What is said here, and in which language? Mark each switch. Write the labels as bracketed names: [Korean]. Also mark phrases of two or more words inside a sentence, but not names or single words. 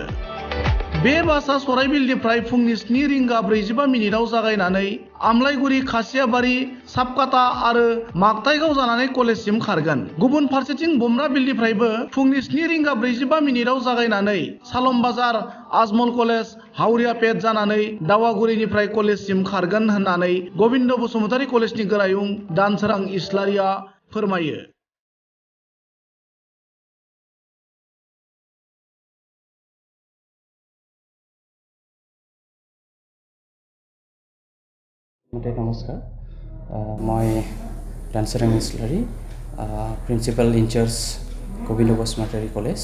[Bodo] बे बासआ सराइबिलनिफ्राय फुंनि 7 रिंगा 45 मिनिटाव जागायनानै आमलाइगुरि, खासियाबारि, सापकाटा आरो मागताइगाव जानानै कलेजसिम खारगोन। गुबुन फारसेथिं बमब्राबिलनिफ्रायबो फुंनि 7 रिंगा 45 मिनिटाव जागायनानै सालमबाजार, आजमल कलेज, हावरियापेट जानानै दावागुरिनिफ्राय कलेजसिम खारगोन होननानै गबिन्द बसुमतारी कलेजनि गोरायुं दानसोरां इस्लारिया फोरमायो। [Assamese] নমস্কাৰ, মই ডান্সাৰাং ইছলাৰী, [English] principal in-charge [Assamese] গবিন্দ বসুমতাৰী কলেজ।